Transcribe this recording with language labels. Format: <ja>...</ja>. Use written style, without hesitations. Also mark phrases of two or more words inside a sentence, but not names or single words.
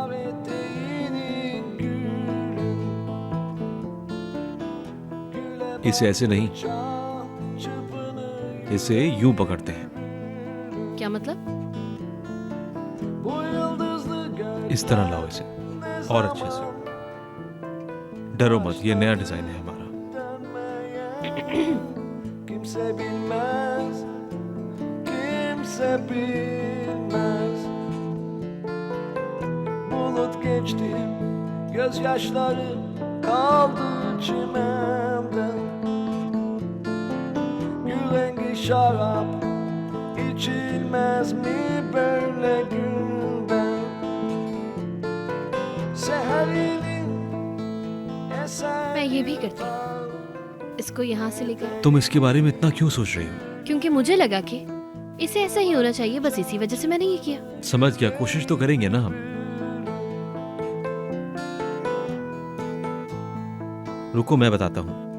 <hi>इसे ऐसे नहीं, इसे यूं पकड़ते हैं, क्या मतलब? इस तरह लाओ इसे, और अच्छे से। डरो मत, ये नया डिजाइन है हमारा।</hi> <tr>Kimse bilmez, kimse bilmez. Bulut geçti, gözyaşları kaldı çimende. Gül rengi şarap içilmez mi böyle günden? Seherinin eser.</tr> <hi>मैं ये भी करती हूँ, इसको यहाँ से लेकर। तुम इसके बारे में इतना क्यों सोच रही हो? क्योंकि मुझे लगा कि इसे ऐसा ही होना चाहिए, बस इसी वजह से मैंने ये किया। समझ गया, कोशिश तो करेंगे ना हम। रुको, मैं बताता हूं।</hi>